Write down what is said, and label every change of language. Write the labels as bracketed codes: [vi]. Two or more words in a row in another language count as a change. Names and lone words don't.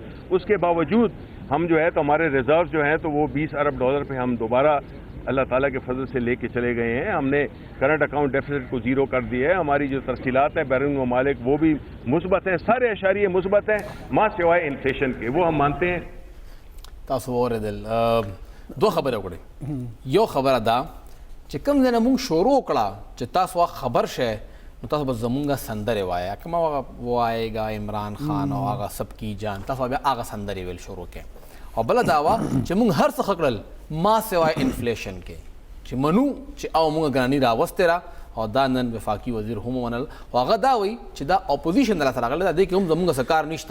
[ur] اس کے باوجود ہم جو ہے تو ہمارے ریزرو جو ہیں تو وہ 20 ارب ڈالر پہ ہم دوبارہ اللہ تعالیٰ کے فضل سے لے کے چلے گئے ہیں. ہم نے [en] current account deficit [ur] کو زیرو کر دیا ہے۔ ہماری جو ترسیلات ہے بیرون ممالک وہ بھی مثبت ہیں، سارے اشاریے مثبت ہیں ما سوائے انفلیشن کے، وہ ہم مانتے ہیں. [ps] تاسو واورېدل دوه خبرې وکړې یو خبره ده چې کوم ځای نه مونږ شروع کړه چې تاسو خبر شئ نو تاسو به زمونږ سندرې وایه کوم هغه وایېږه عمران خان او هغه سبکی جان تاسو بیا هغه سندرې ویل شروع کړئ او بله دا وه چې مونږ هر څه ښه کړل ما سوای انفلیشن کې چې منو چې او مونږ ګراني راوستې را او دا نن وفاقي وزیر هم ومنل او هغه دا وایي چې دا اپوزیشن دلته راغلی ده دې کې هم زمونږ څه کار نشته